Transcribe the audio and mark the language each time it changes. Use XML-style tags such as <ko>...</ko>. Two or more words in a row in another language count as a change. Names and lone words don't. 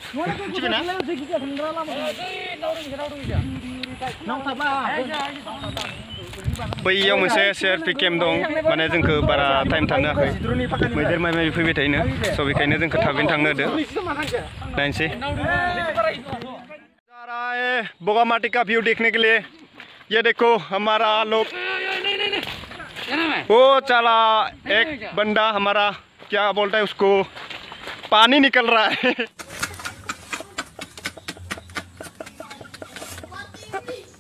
<brx>बैयाव मोनसे</brx> <en>selfie camp</en> <brx>दं माने जोंखौ बारा टाइम थानो हायाखै मैदेर माइ फैबाय थायोनो स' बेखायनो जोंखौ थाबैनो थांनो होदो नायनोसै</brx> <hi>बोगामाटी का व्यू देखने के लिए ये देखो हमारा लोग वो चला एक बंदा हमारा क्या बोलता है उसको पानी निकल रहा है</hi>